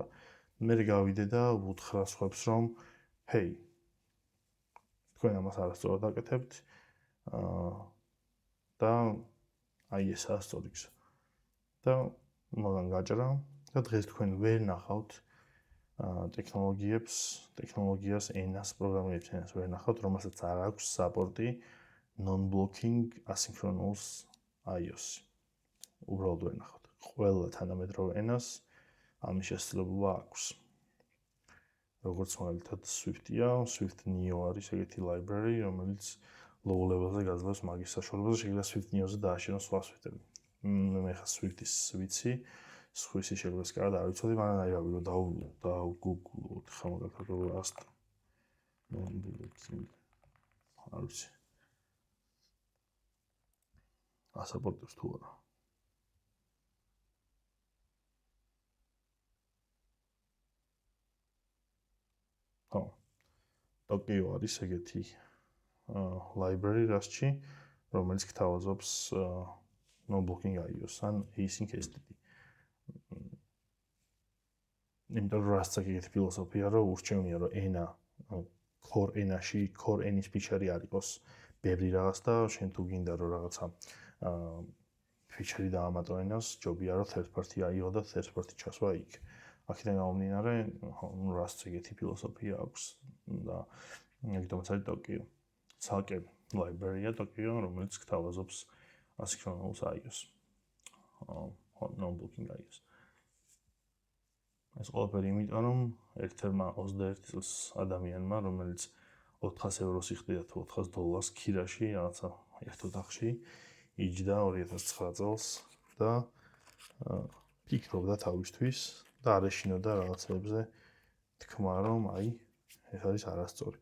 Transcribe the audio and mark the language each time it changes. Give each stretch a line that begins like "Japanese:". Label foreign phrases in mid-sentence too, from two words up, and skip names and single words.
Georgian: მე გავიდე და ვუთხრა სხვებს, რომ ჰეი, თქვენ ამას არასწორად დაკეთებთ და აი ესაა სწორი გზა. და მაგან გაჭრა და დღეს თქვენ ვერ ნახავთ ტექნოლოგიას, ენას, პროგრამირების ენას ვერ ნახავთ, რომელსაც არ აქვს საპორტი
English: non-blocking asynchronous iOS.
Georgian: უბრალოდ ვერ ნახავთ. ყველა თანამედროვე ენას ამის შესაძლებლობა აქვს. როგორც მაგალითად Swift-ია, Swift Neo არის ეგეთი library, რომელიც
English: low level-ზე
Georgian: გაძლევს მაგის საშუალებას, შეიძლება Swift Neo-ზე დააშენოს სხვა Swift-ები. მე ხა Swift-ის ვიცი, სხვისი შეიძლება კარად არ ვიცოდი, მაგრამ აი რავი, რომ დაგვგუგლოთ ხა მაგალითად Rust non-blocking არ ვიცი. ასაპორტებს თუ არა. ხო. Tokio არის ეგეთი library Rust-ში, რომელიც გთავაზობს
English: non-blocking iOS
Georgian: ან
English: async STD.
Georgian: იმიტომ რომ Rust-ს ეგეთი ფილოსოფია, რომ ურჩევნია, რომ ენა core ენაში, core ენის ფიჩერი არ იყოს ბევრი რაღაც და შენ თუ გინდა რომ რაღაცა ფიჩერი დაამატო ენას, ჯობია რომ
English: third party
Georgian: აიღო და
English: third party
Georgian: ჩასვა იქ. აქედან გამომდინარე, Rust-ს ეგეთი ფილოსოფია აქვს და ეგეთმაც არის Tokio. ცალკე library-ია Tokio, რომელიც გთავაზობს
English: asynchronous iOS. non-blocking iOS.
Georgian: ეს ყველაფერი იმიტომ, რომ ერთ-ერთმა 21 წელს ადამიანმა, რომელიც 400 ევროს იხდიდა თუ $400 ქირაში, რაღაცა ერთ ოთახში, იჯდა 2009 წელს და ფიქრობდა თავისთვის და არ ეშინოდა რაღაცებზე თქმა, რომ აი, ეს არის არასწორი.